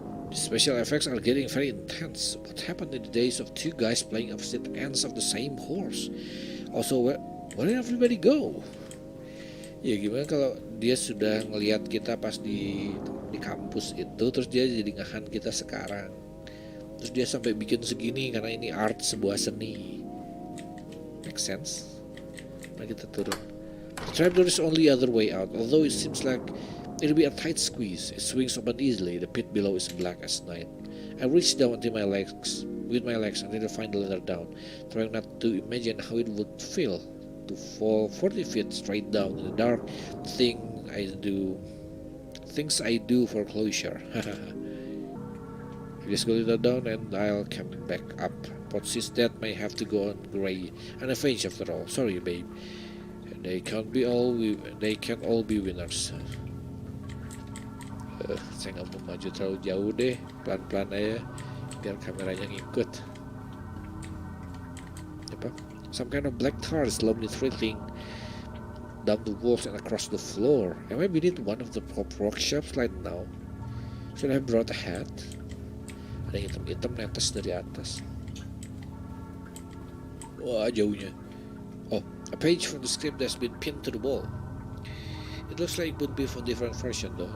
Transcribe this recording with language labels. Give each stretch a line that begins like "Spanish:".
English: The special effects are getting very intense. What happened in the days of two guys playing opposite ends of the same horse? Also, where did everybody go?
Indonesian: Ya gimana kalau dia sudah ngelihat kita pas di kampus itu, terus dia jadi ngahan kita sekarang, terus dia sampai bikin segini karena ini art, sebuah seni.
English: Make sense?
Indonesian: Mari kita turun.
English: The trapdoor is only other way out, although it seems like it'll be a tight squeeze. It swings open easily. The pit below is black as night. I reach down with my legs until I find the ladder down, trying not to imagine how it would feel to fall 40 feet straight down in the dark. Things I do for closure. Just go down and I'll come back up. Potsy's death may have to go on gray and a finish after all. Sorry, babe. They can't all be winners.
Indonesian: Saya nggak mau maju terlalu jauh deh, pelan-pelan aja biar kameranya ngikut. Apa?
English: Some kind of black tar is slowly trickling down the walls and across the floor. Am I beneath one of the pop workshops right now? Should I have brought a hat?
Indonesian: Ada yang hitam-hitam netes dari atas. Wah, jauhnya.
English: Oh, a page from the script that's been pinned to the wall. It looks like it would be from different version though.